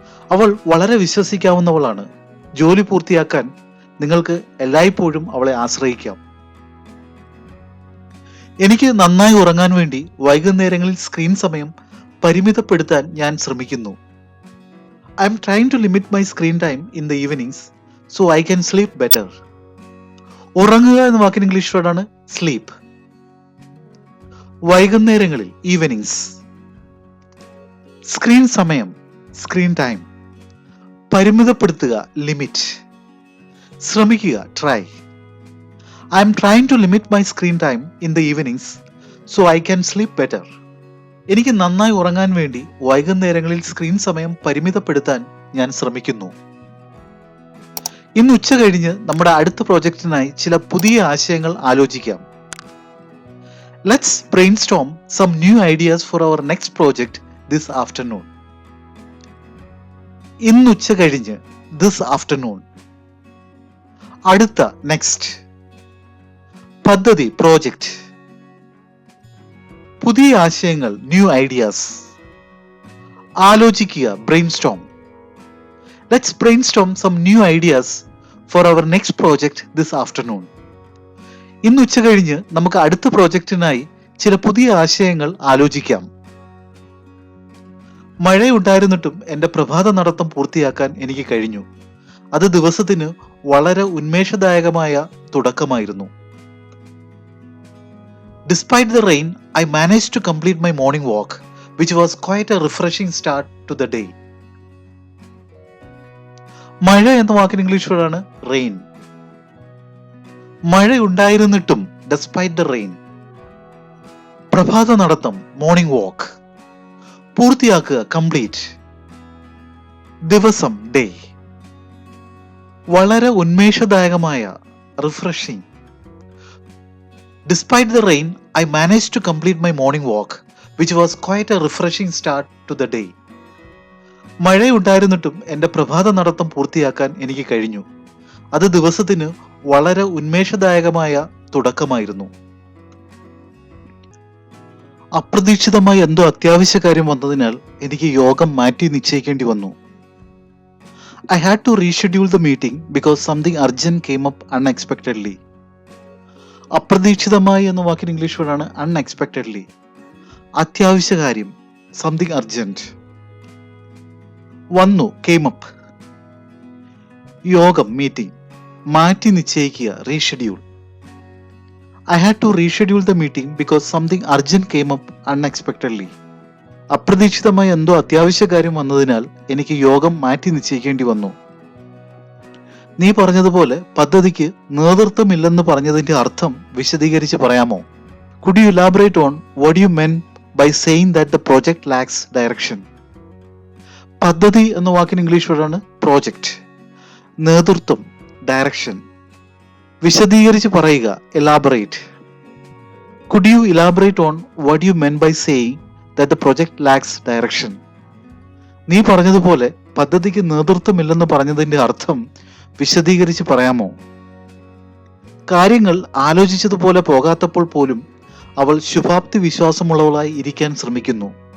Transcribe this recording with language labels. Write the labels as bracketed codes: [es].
[ml] അവൾ വളരെ വിശ്വസിക്കാവുന്നവളാണ്. ജോലി പൂർത്തിയാക്കാൻ നിങ്ങൾക്ക് എല്ലായ്പ്പോഴും അവളെ ആശ്രയിക്കാം. എനിക്ക് നന്നായി ഉറങ്ങാൻ വേണ്ടി വൈകുന്നേരങ്ങളിൽ സ്ക്രീൻ സമയം പരിമിതപ്പെടുത്താൻ ഞാൻ ശ്രമിക്കുന്നു. [en] I am trying to limit my screen time in the evenings so I can sleep better. [ml] ഉറങ്ങുക എന്ന വാക്കിന് ഇംഗ്ലീഷ് വേർഡാണ് സ്ലീപ്പ്. വൈകുന്നേരങ്ങളിൽ, ഈവനിങ്സ്. സ്ക്രീൻ സമയം, [en] Screen time. [ml] പരിമിതപ്പെടുത്തുക, ലിമിറ്റ്. ശ്രമിക്കുക, try. [en] I am trying to limit my screen time in the evenings so I can sleep better. [ml] എനിക്ക് നന്നായി ഉറങ്ങാൻ വേണ്ടി വൈകുന്നേരങ്ങളിൽ സ്ക്രീൻ സമയം പരിമിതപ്പെടുത്താൻ ഞാൻ ശ്രമിക്കുന്നു. ഇന്ന് ഉച്ച കഴിഞ്ഞ് നമ്മുടെ അടുത്ത പ്രോജക്റ്റിനായി ചില പുതിയ ആശയങ്ങൾ ആലോചിക്കാം. [en] Let's brainstorm some new ideas for our next project this afternoon. [ml] ഇന്ന് ഉച്ച കഴിഞ്ഞ്, [en] This afternoon. [ml] അടുത്ത, നെക്സ്റ്റ്. പദ്ധതി, പ്രോജക്റ്റ്. പുതിയ ആശയങ്ങൾ, [en] New ideas. [ml] ആലോചിക്കുക, ബ്രെയിൻസ്റ്റോം. [en] Let's brainstorm some new ideas for our next project this afternoon. [ml] ഇന്ന് ഉച്ച കഴിഞ്ഞ് നമുക്ക് അടുത്ത പ്രോജക്റ്റിനായി ചില പുതിയ ആശയങ്ങൾ ആലോചിക്കാം. മഴയുണ്ടായിരുന്നിട്ടും എൻ്റെ പ്രഭാത നടത്തം പൂർത്തിയാക്കാൻ എനിക്ക് കഴിഞ്ഞു. അത് ദിവസത്തിന് വളരെ ഉന്മേഷദായകമായ തുടക്കമായിരുന്നു. [en] Despite the rain, I managed to complete my morning walk, which was quite a refreshing start to the day. [ml] മഴ എന്ന വാക്കിന് ഇംഗ്ലീഷ് വേർഡാണ് റെയിൻ. മഴയുണ്ടായിരുന്നിട്ടും, [en] despite the rain. [ml] പ്രഭാത നടത്തം, [en] Morning walk. [ml] പൂർത്തിയാക്കുക, കംപ്ലീറ്റ്. ദിവസം, ഡേ. വളരെ ഉന്മേഷദായകമായ, refreshing. [en] Despite the rain, I managed to complete my morning walk, which was quite a refreshing start to the day. [ml] മഴയുണ്ടായിരുന്നിട്ടും എൻ്റെ പ്രഭാത നടത്തം പൂർത്തിയാക്കാൻ എനിക്ക് കഴിഞ്ഞു. അത് ദിവസത്തിന് വളരെ ഉന്മേഷദായകമായ തുടക്കമായിരുന്നു. അപ്രതീക്ഷിതമായി എന്തോ അത്യാവശ്യ കാര്യം വന്നതിനാൽ എനിക്ക് യോഗം മാറ്റി നിശ്ചയിക്കേണ്ടി വന്നു. [en] I had to reschedule the meeting because something urgent came up unexpectedly. [ml] അപ്രതീക്ഷിതമായി എന്ന വാക്കിന് ഇംഗ്ലീഷ് വേർഡാണ് അൺഎക്സ്പെക്റ്റഡ്ലി. അത്യാവശ്യ കാര്യം, [en] Something urgent. [ml] വന്നു, [en] Came up. [ml] യോഗം, മീറ്റിംഗ്. മാറ്റി നിശ്ചയിക്കുക, reschedule. [en] I had to reschedule the meeting because something urgent came up unexpectedly. [ml] അപ്രതീക്ഷിതമായി എന്തോ അത്യാവശ്യ കാര്യം വന്നതിനാൽ എനിക്ക് യോഗം മാറ്റി നിശ്ചയിക്കേണ്ടി വന്നു. നീ പറഞ്ഞതുപോലെ പദ്ധതിക്ക് നേതൃത്വമില്ലെന്ന് പറഞ്ഞതിന്റെ അർത്ഥം വിശദീകരിച്ച് പറയാമോ? [en] Could you elaborate on what you meant by saying that the project lacks direction? [ml] പദ്ധതി എന്ന വാക്കിന് ഇംഗ്ലീഷ് വേർഡാണ് പ്രോജക്റ്റ്. നേതൃത്വം, ഡയറക്ഷൻ. വിശദീകരിച്ച് പറയുക, elaborate. [en] Could you elaborate on what you meant by saying that the project lacks direction? [ml] നീ പറഞ്ഞതുപോലെ പദ്ധതിക്ക് നേതൃത്വമില്ലെന്ന് പറഞ്ഞതിന്റെ അർത്ഥം വിശദീകരിച്ച് പറയാമോ? കാര്യങ്ങൾ ആലോചിച്ചതുപോലെ പോകാത്തപ്പോൾ പോലും അവൾ ശുഭാപ്തി വിശ്വാസമുള്ളവളായി ഇരിക്കാൻ ശ്രമിക്കുന്നു.